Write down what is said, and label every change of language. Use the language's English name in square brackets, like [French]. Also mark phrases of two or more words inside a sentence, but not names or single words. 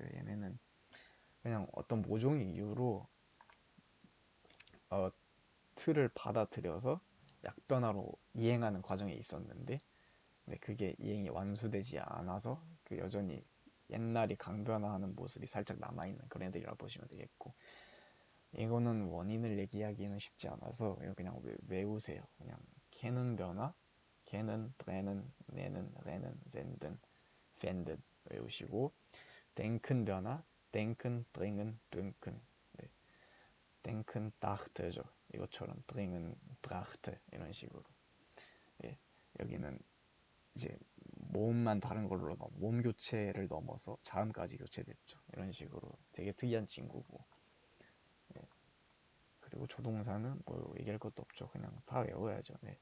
[Korean] 얘네는 그냥 어떤 모종의 이유로 어, 틀을 받아들여서 약변화로 이행하는 과정에 있었는데 근데 그게 이행이 완수되지 않아서 그 여전히 옛날이 강변화하는 모습이 살짝 남아있는 그런 애들이라 보시면 되겠고 이거는 원인을 얘기하기는 쉽지 않아서 이거 그냥 외우세요. 그냥 캐는 변화, [German] kennen, brennen, nennen, rennen, senden, wenden [Korean] 외우시고 denken 변화, [German] denken, bringen, dünken 네. denken, [Korean] dachte죠. 이것처럼 [German] bringen, brachte [Korean] 이런 식으로 예. 여기는 이제 모음만 다른 걸로 모음 교체를 넘어서 자음까지 교체됐죠. 이런 식으로 되게 특이한 친구고 네. 그리고 조동사는 뭐 얘기할 것도 없죠. 그냥 다 외워야죠. 네.